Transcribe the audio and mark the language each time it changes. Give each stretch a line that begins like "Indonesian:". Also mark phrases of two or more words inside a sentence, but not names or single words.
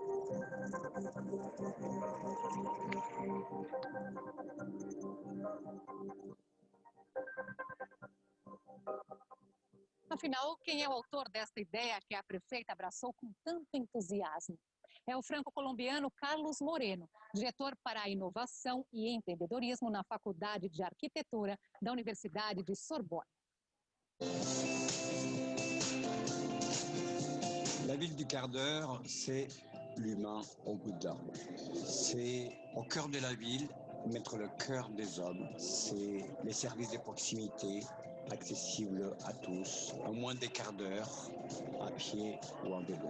Portuguese: Afinal, quem é o autor desta ideia que a prefeita abraçou com tanto entusiasmo? É o franco-colombiano Carlos Moreno, diretor para a inovação e empreendedorismo na Faculdade de Arquitetura da Universidade de Sorbonne.
French: La ville du quart d'heure, c'est l'humain au bout de la rue. C'est au cœur de la ville, mettre le cœur des hommes. C'est les services de proximité accessibles à tous, en moins des quarts d'heure, à pied ou en vélo.